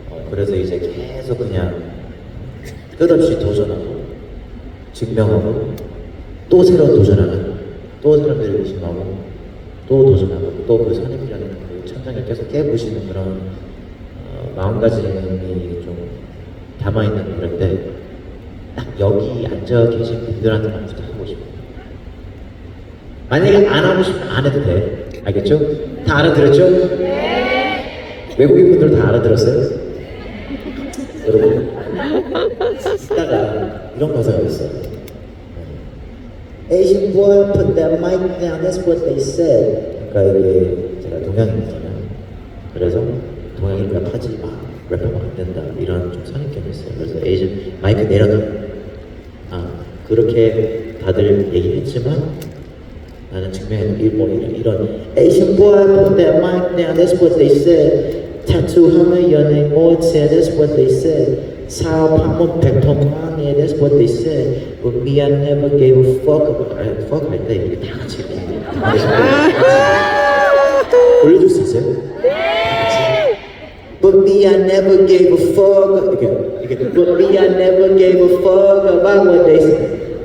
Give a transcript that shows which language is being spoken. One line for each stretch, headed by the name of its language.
Korean: 그래서 이제 계속 그냥 끝없이 도전하고 증명하고 또 새로운 도전하는 또 사람들을 의심하고 또 도전하고 또 그 산입이라는 그 천장을 계속 깨부시는 그런 마음가짐이 좀 담아있는 노래인데 딱 여기 앉아 계신 분들한테만 부탁하고 싶어요. 만약에 안 하고 싶으면 안 해도 돼. 알겠죠? 다 알아들었죠? 네. 외국인 분들 다 알아들었어요? 여러분 이따가 이런 가사가 있어요.
English: Asian boy put that mic down. That's what they said.
Korean: 그러니까 이게 제가 동양인이잖아요. 그래서 동양인 랩하지 마, 랩하면 안 된다 이런 좀 선입견이 있어요. 그래서 에이전 마이크 내려놔. 그렇게 다들 얘기했지만 나는 증명해 이런
English: Asian boy put that mic down. That's what they said.
Korean: 타투하면 연예인 못해.
English: That's what they said.
Korean: 사업하면 100%만 해.
English: That's what they said. But me, I never gave a fuck about it.
Korean: Fuck 할 때 이게 다 같이 이렇게 올려줄 수 있어요? 네!
English: But me, I never gave a fuck.
Korean: 이게
English: But me, I never gave a fuck about what they said.